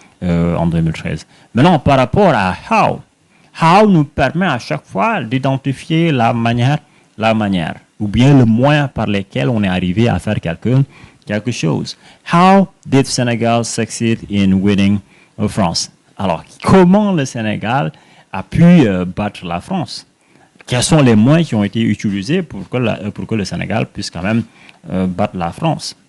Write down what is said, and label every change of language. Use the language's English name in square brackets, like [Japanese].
[French] en 2013. Maintenant, par rapport à how nous permet à chaque fois d'identifier la manière, ou bien le moyen par lequel on est arrivé à faire quelque chose. [English] How did Senegal succeed in winning France? [French] Alors, comment le Sénégal a pu battre la France? Quels sont les moyens qui ont été utilisés pour que le Sénégal puisse quand même battre la France?